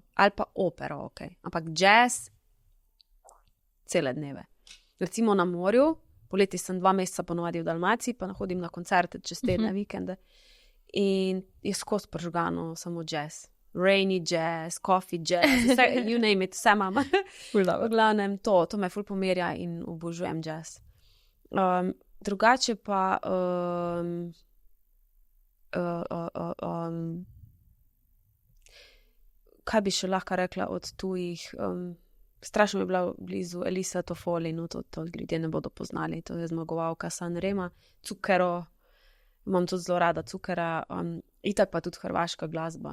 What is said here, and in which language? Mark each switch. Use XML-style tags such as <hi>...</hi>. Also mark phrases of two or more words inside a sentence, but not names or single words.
<sl>Ali pa opero, ok. Ampak jazz cele dneve. Recimo na morju, poleti sem 2 meseca ponovadi v Dalmaciji, pa hodim na koncerte čez tedne, vikende. In je skozi pržgano samo jazz.</sl> <en>Rainy jazz, coffee jazz, vse, you name it,</en> <sl>vse imam. V glavnem to me ful pomerja in obožujem jazz. Drugače pa kaj bi še lahko rekla od tujih? Strašno mi je bila blizu Elisa Toffoli, no to ljudje ne bodo poznali, to je zmagovalka Sanrema, Cukero, imam tudi zelo rada Cukera, itak pa tudi hrvaška glasba.</sl>